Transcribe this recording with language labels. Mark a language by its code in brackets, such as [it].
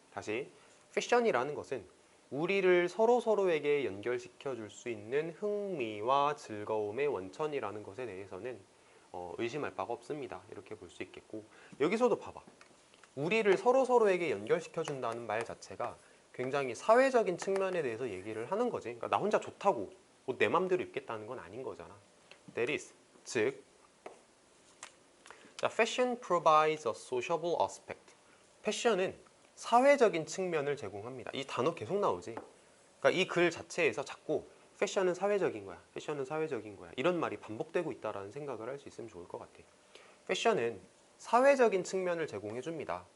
[ko] 다시, 패션이라는 것은 우리를 서로에게 연결시켜 줄 수 있는 흥미와 즐거움의 원천이라는 것에 대해서는 의심할 바가 없습니다. 이렇게 볼 수 있겠고, 여기서도 봐봐. 우리를 서로에게 연결시켜 준다는 말 자체가 굉장히 사회적인 측면에 대해서 얘기를 하는 거지. 그러니까 나 혼자 좋다고 옷 내 맘대로 입겠다는 건 아닌 거잖아. [en] That is, [ko] 즉, 자, [en] fashion provides a sociable aspect. [ko] 패션은 사회적인 측면을 제공합니다. 이 단어 계속 나오지. 그러니까 이 글 자체에서 자꾸 패션은 사회적인 거야. 패션은 사회적인 거야. 이런 말이 반복되고 있다라는 생각을 할 수 있으면 좋을 것 같아. 패션은 사회적인 측면을 제공해 줍니다.